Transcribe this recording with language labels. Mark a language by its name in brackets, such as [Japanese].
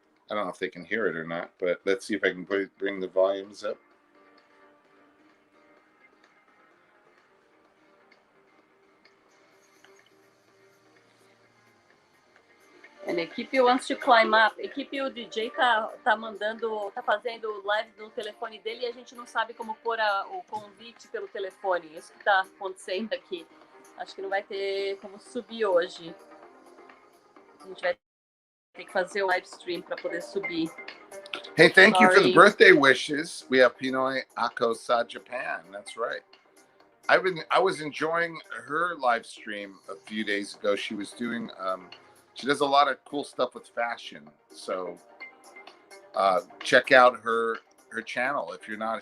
[English] I don't know if they can hear it or not, but let's see if I can bring the volumes up. And a equipe wants to climb up. [Portuguese] A equipe, o DJ tá fazendo live no telefone dele e a gente não sabe como pôr o convite pelo telefone. Isso que tá acontecendo aqui. Acho que não vai ter como subir hoje. A gente vai ter que fazer o live stream para poder subir. [English] Hey, thank you for the birthday wishes. We have Pinoy Akosa Japan. That's right. I was enjoying her live stream a few days ago. She was doing she does a lot of cool stuff with fashion. So check out her channel if you're not.